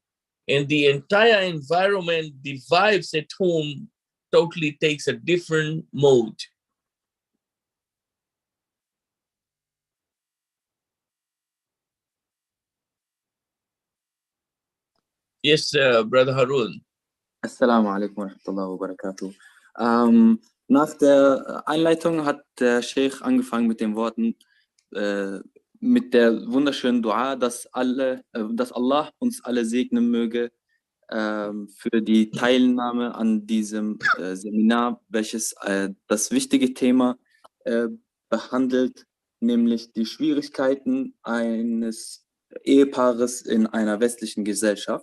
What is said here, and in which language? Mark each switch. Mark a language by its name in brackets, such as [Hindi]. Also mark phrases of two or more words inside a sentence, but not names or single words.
[English] And the entire environment, the vibes at home totally takes a different mode. Yes, Brother Harun. [Arabic] السلام عليكم ورحمة الله وبركاته. [German] Nach der Einleitung hat der Sheikh angefangen mit den Worten, mit der wunderschönen Dua, dass Allah uns alle segnen möge für die Teilnahme an diesem Seminar, welches das wichtige Thema behandelt, nämlich die Schwierigkeiten eines Ehepaares in einer westlichen Gesellschaft.